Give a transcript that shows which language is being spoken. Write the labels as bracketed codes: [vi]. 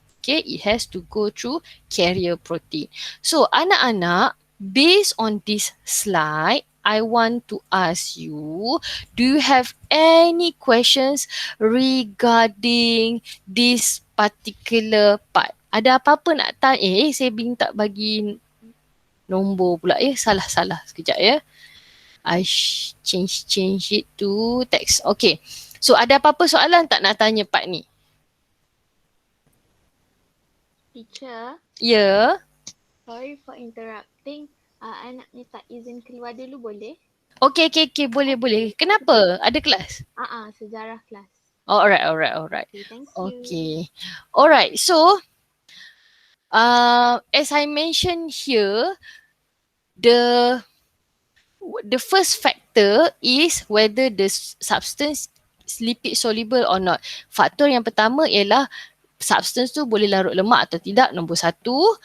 [en] Okay, it has to go through carrier protein. So [ms] anak-anak, [en] based on this slide, I want to ask you, do you have any questions regarding this particular part? [ms] Ada apa-apa nak tanya? Saya minta bagi nombor pula ya. Salah. Sekejap ya. [en] I change it to text. Okay. [ms] So ada apa-apa soalan tak nak tanya part ni? [en] Teacher, [ms] Ya. [en] sorry for interrupting. [ms] I nak minta izin keluar dulu boleh? Okay. Boleh. Kenapa? Ada kelas? Sejarah kelas. [en] Oh, alright. Okay, thank you. Okay. Alright. So, as I mentioned here, the first factor is whether the substance is lipid soluble or not. [ms] Faktor yang pertama ialah substance tu boleh larut lemak atau tidak, nombor satu.